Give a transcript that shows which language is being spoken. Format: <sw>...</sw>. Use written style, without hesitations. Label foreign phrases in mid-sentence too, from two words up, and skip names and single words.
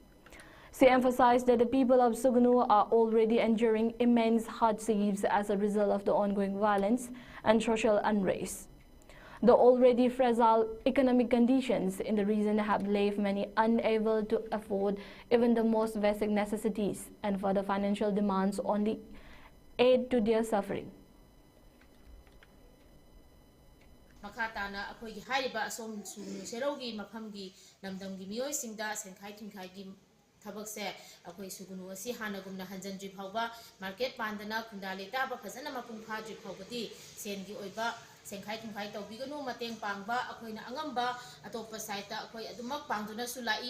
<en>She emphasized that the people of Sugnu are already enduring immense hardships as a result of the ongoing violence and social unrest. The already fragile economic conditions in the region have left many unable to afford even the most basic necessities, and further financial demands only aid to their suffering.</en> <mni>Makatana akogi hariba asom Sugnu Serogi mafamgi namdamgi miyoi singda senkhai thungkhai tabakse akoi Sugnu asi hanagumna hanjanjri phawba market pandana kundale taba phajana mapung phajri phawbadi sengi oiba senkhai thungkhai tawbiganu mateng pangba akoina angamba atopa saita akoi adumak pangduna sulai</mni>